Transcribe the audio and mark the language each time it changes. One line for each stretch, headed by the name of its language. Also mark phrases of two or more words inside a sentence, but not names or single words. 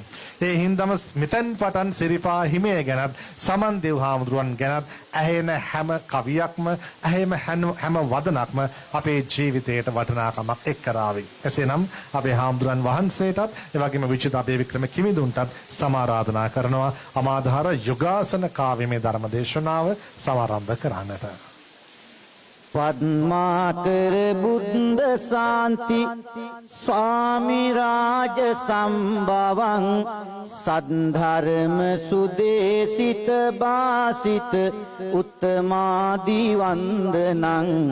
Sinhala: ඒ හින්දම මෙතෙන් පටන් සිරිපා හිමිය ගැනත් සමන් දෙව් හාමුදුරුවන් ගැනත් ඇහෙන හැම කවියක්ම ඇහෙම හැම වදනක්ම අපේ ජීවිතයට වටිනාකමක් එක් කරાવી. එසේනම් අපේ හාමුදුරන් වහන්සේටත් එවැගේම විචිත අබේ වික්‍රම කිමිදුන්ටත් සමාරාධනා කරනවා අමාධාර යුගාසන කාව්‍යමේ ධර්ම දේශනාව සමාරම්භ කරන්නට.
Sanskrit: पद्माकर बुद्ध शांति स्वामी राज संभवं सद्धर्म सुदेशित बासित उत्तमादि वंदनं